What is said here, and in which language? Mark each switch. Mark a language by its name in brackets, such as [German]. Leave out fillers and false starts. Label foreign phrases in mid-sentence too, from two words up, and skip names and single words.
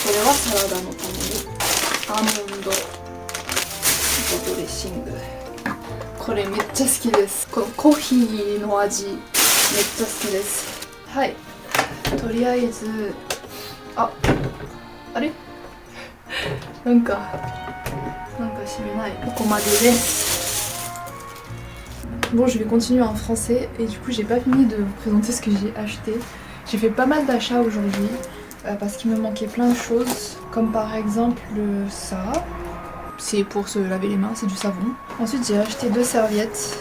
[Japanese] これはサラダのためにアーモンドドレッシング。これめっちゃ好きです。このコーヒーの味めっちゃ好きです。はい、とりあえずあれなんか閉めない。ここまでです。 [French] Bon, je vais continuer en français et du coup j'ai pas fini de vous présenter ce que j'ai acheté. J'ai fait pas mal d'achats aujourd'hui parce qu'il me manquait plein de choses, comme par exemple ça. C'est pour se laver les mains, c'est du savon. Ensuite j'ai acheté 2 serviettes.